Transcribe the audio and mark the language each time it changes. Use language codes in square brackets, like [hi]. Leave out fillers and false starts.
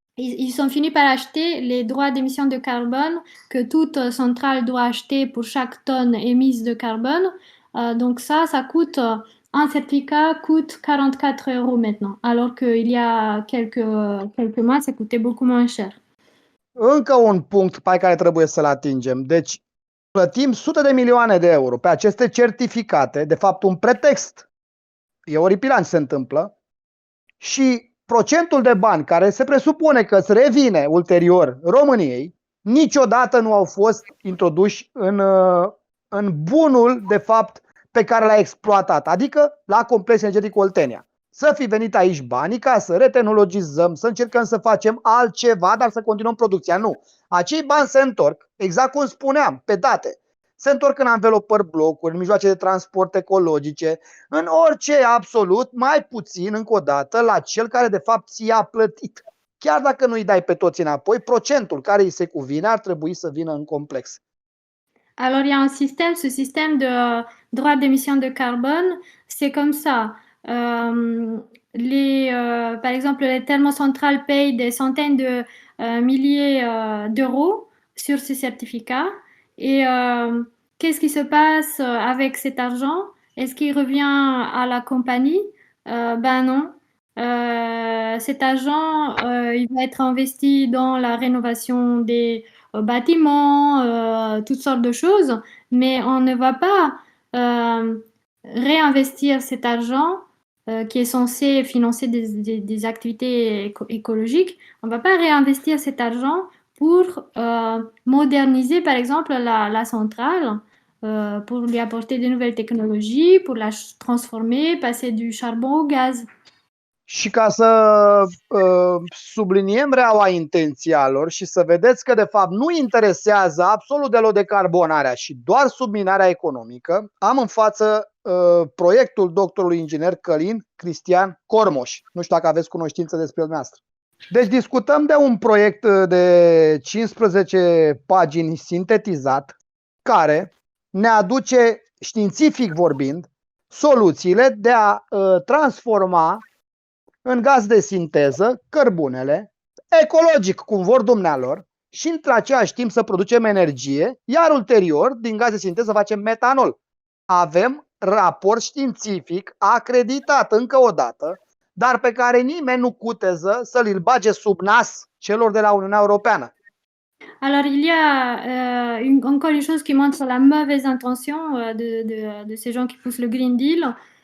[fr] Ils ont fini par acheter les droits d'émission de carbone que toute centrale doit acheter pour chaque tonne émise de carbone. Donc ça coûte, un certificat coûte 44 euros maintenant, alors qu'il y a quelques mois, ça coûtait beaucoup moins cher. [ro] Încă un punct pe care trebuie să-l atingem. Deci, plătim sute de milioane de euro pe aceste certificate, de fapt un pretext. E oripilant ce se întâmplă. Și procentul de bani care se presupune că îți revine ulterior României, niciodată nu au fost introduși în bunul, de fapt, pe care l-a exploatat, adică la Complex Energetic Oltenia. Să fi venit aici banii ca să retehnologizăm, să încercăm să facem altceva, dar să continuăm producția. Nu. Acei bani se întorc, exact cum spuneam, pe date. Se întorc în anvelopări blocuri, în mijloace de transport ecologice, în orice absolut, mai puțin, încă o dată, la cel care de fapt ți-a plătit. Chiar dacă nu îi dai pe toți înapoi, procentul care îi se cuvine ar trebui să vină în complex. [fr] Alors, il y a un système, ce système de droits d'émission de carbone, c'est comme ça. Par exemple, les thermocentrales payent des centaines de milliers d'euros sur ces certificats. Et qu'est-ce qui se passe avec cet argent? Est-ce qu'il revient à la compagnie? Ben non. Cet argent, il va être investi dans la rénovation des bâtiments, toutes sortes de choses, mais on ne va pas réinvestir cet argent qui est censé financer des activités écologiques. On ne va pas réinvestir cet argent pour moderniser, par exemple, la centrale, pour lui apporter de nouvelles technologies, pour la transformer, passer du charbon au gaz. [ro] Și ca să subliniem reaua intenția lor și să vedeți că de fapt nu interesează absolut deloc decarbonarea și doar subminarea economică, am în față proiectul doctorului inginer Călin Cristian Cormoș. Nu știu dacă aveți cunoștință despre dumneavoastră. Deci discutăm de un proiect de 15 pagini sintetizat care ne aduce, științific vorbind, soluțiile de a transforma în gaz de sinteză cărbunele, ecologic, cum vor dumnealor, și între același timp să producem energie, iar ulterior, din gaz de sinteză, facem metanol. Avem raport științific acreditat încă o dată, dar pe care nimeni nu cuteză să-l bage sub nas celor de la Uniunea Europeană. [fr] Alors, il y a encore une chose qui montre la mauvaise intention de ces gens qui poussent le Green Deal.